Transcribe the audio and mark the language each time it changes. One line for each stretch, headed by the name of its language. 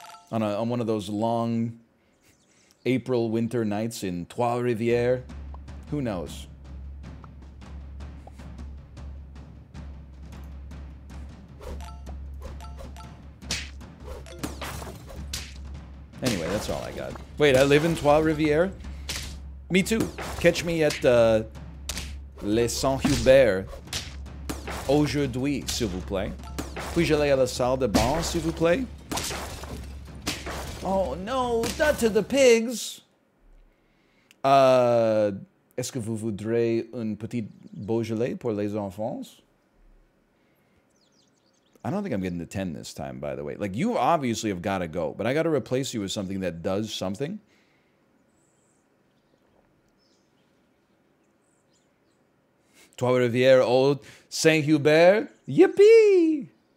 English: On one of those long April winter nights in Trois-Rivières, who knows? Anyway, that's all I got. Wait, I live in Trois-Rivières? Me too. Catch me at
French: Les Saint-Hubert aujourd'hui, s'il vous plaît. Puis-je aller à la salle de bain, s'il vous plaît?
English: Oh no, not to the pigs.
French: Est-ce que vous voudrez une petite Beaujolais pour les enfants?
English: I don't think I'm getting the 10 this time, by the way. Like, you obviously have got to go, but I got to replace you with something that does something. Trois-Rivières, Old Saint-Hubert. Yippee!